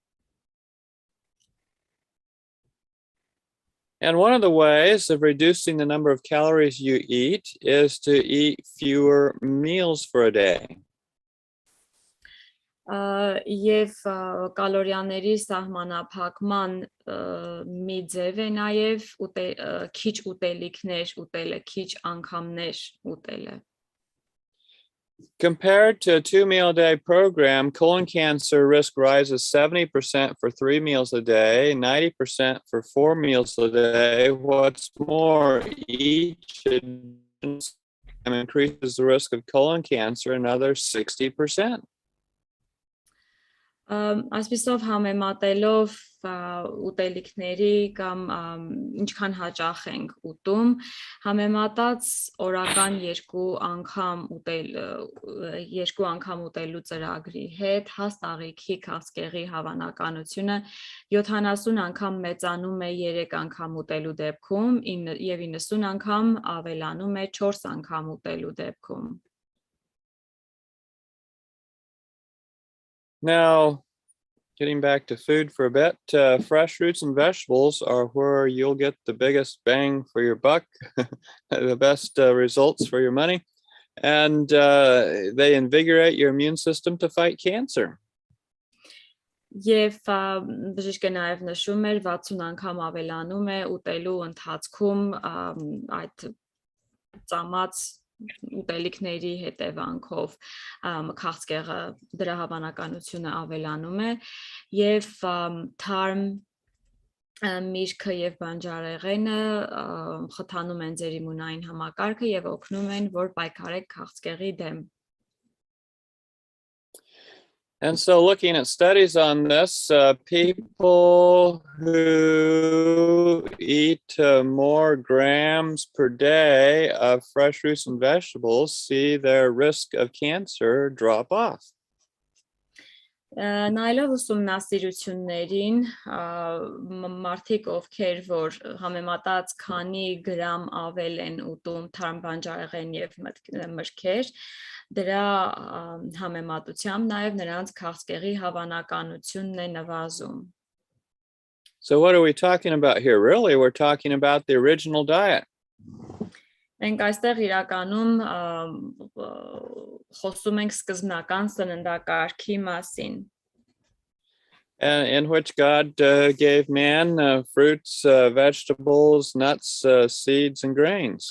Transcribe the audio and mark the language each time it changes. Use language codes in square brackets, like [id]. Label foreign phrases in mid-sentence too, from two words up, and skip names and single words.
[en] And one of the ways of reducing the number of calories you eat is to eat fewer meals for a day. [hy] Եվ կալորիաների սահմանափակման մի ձև է նաև քիչ ուտելիքներ ուտելը, քիչ անգամներ ուտելը. [en] Compared to a 2-meal-a-day program, colon cancer risk rises 70% for 3 meals a day, 90% for 4 meals a day. What's more, each increases the risk of colon cancer another 60%. [hy] Այսպիսով համեմատելով ուտելիքների կամ ինչքան հաճախ ենք ուտում, համեմատած օրական երկու անգամ ուտելու ծրագրի հետ հաստ աղիքի քաղցկեղի հավանականությունը 70 անգամ մեծանում է 3 անգամ ուտելու դեպքում եւ 90 անգամ ավելանում է 4 անգամ ուտելու դեպքում. [en] Now, getting back to food for a bit, fresh fruits and vegetables are where you'll get the biggest bang for your buck, the best results for your money, and they invigorate your immune system to fight cancer. [hy] Եվ բժիշկը նաև նշում էր 60 անգամ ավելանում է ուտելու ընթացքում այդ ծամած ուտելիքների հետևանքով քաղցկեղը դրա հավանականությունը ավելանում է եւ թարմ միրգը եւ բանջարեղենը խթանում են ձեր իմունային համակարգը եւ օգնում են որ պայքարեք քաղցկեղի դեմ. [en] And so looking at studies on this, people who eat more grams per day of fresh fruits and vegetables see their risk of cancer drop off. [hy] Նայելով ուսումնասիրություններին, մարդիկ ովքեր որ համեմատած քանի գրամ ավել են ուտում թարմ բանջարեղեն եւ մրգեր, դրա համեմատությամբ նաև նրանց քաղցկեղի հավանականությունն է նվազում. [en] So what are we talking about here? Really, we're talking about the original diet. [hy] Մենք այստեղ իրականում խոսում ենք սկզբնական սննդակարգի մասին. [en] In which God gave man fruits, vegetables, nuts, seeds, and grains.